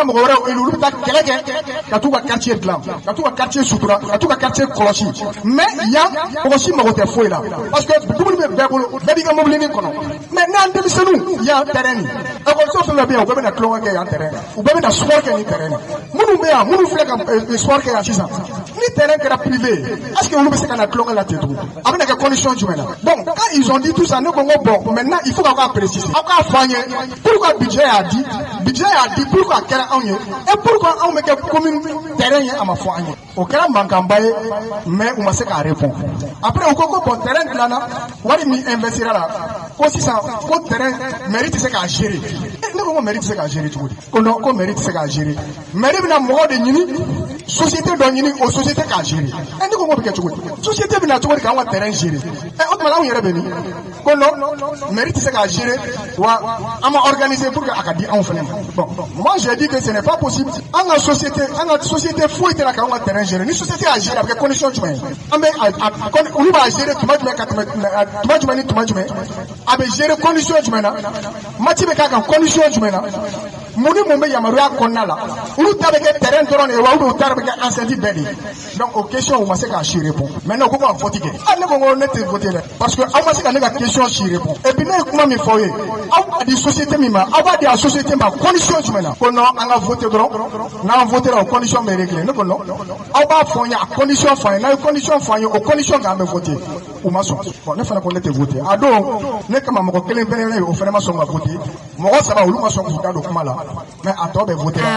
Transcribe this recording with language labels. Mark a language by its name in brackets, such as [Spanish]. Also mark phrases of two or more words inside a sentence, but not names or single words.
[Bambara] mɔgɔ wɛrɛw élu olu bɛ taa kɛlɛ kɛ ka t'u ka quartier dilan ka t'u ka quartier sutura ka t'u ka quartier kɔlɔsi mais yan mɔgɔ si mago tɛ foyi la parce que dumuni bɛ bɛɛ bolo bɛɛ b'i ka mobilinin kɔnɔ mais n'an denmisɛnninw yan terrain nin école fɛn fɛn bɛ yan u bɛɛ bɛ na tulonkɛ kɛ yan terrain na u bɛɛ bɛ na sport kɛ ni terrain na minnu bɛ yan minnu filɛ ka sport kɛ yan sisan ni terrain kɛra privé [French] est-ce que [Bambara] olu bɛ se ka na tulonkɛ la ten tugun a bɛ na kɛ condition jumɛn na [French] donc quand ils ont dit tout ça [Bambara] ne ko n ko [French] bon maintenant il faut [Bambara] qu'aw k'a préciser aw k'a fɔ an ye pourquoi budget y'a di pourquoi kɛra anw ye [French] et pourquoi [Bambara] anw bɛ kɛ commune terrain ye a ma fɔ an ye o kɛra mankanba ye mais u ma se k'a répondre après u ko ko bon terrain dilanna wari min investira la ko sisan ko terrain mairie tɛ se k'a gérer ne ko mairie tɛ se k'a gérer cogo di ko non ko mairie tɛ se k'a gérer mairie bɛna mɔgɔ de ɲini société dɔ ɲini o société k'a gérer ne ko bɛ kɛ cogo di société bɛna cogo di k'an ka terrain gérer o tuma anw yɛrɛ bɛ min ko non mairie tɛ se k'a gérer wa an ma organiser [French] pour que [Bambara] a ka di anw fana ma [French] bon moi j'ai dit que ce n'est pas possible [Bambara] an ka société foyi tɛ na k'anw ka terrain gérer ni société y'a gérer a bɛ kɛ condition jumɛn ye an bɛ olu b'a gérer tuma jumɛn ka tɛmɛ tuma jumɛn ni tuma jumɛn a bɛ gérer condition jumɛn na match bɛ k'a kan condition jumɛn na mun ni mun bɛ yamaruya kɔnɔna la olu ta bɛ kɛ terrain dɔrɔn de ye wa [French] ou bien [Bambara] u ta bɛ kɛ enceinte bɛɛ de ye donc o question u ma se k'a si répondre maintenant ko ka vote kɛ ne ko n ko ne tɛ vote dɛ [French] parce que [Bambara] aw ma se ka ne ka question si répondre [French] et puis [Bambara] ne ye kuma min fɔ aw ye aw b'a di société min ma aw b'a di a société ma condition jumɛn na ko non an ka vote dɔrɔn n'an votera o condition bɛ régler ne ko non aw b'a fɔ n ye a condition fɔ an ye n'a ye condition fɔ an ye o condition kan an bɛ vote u ma sɔn bon ne fana ko ne tɛ vote a don ne kama mɔgɔ kelen pɛrɛn ye o fana ma sɔn ka vote mɔgɔ saba olu ma sɔn k'u da don kuma la mais a tɔ bɛ vote la.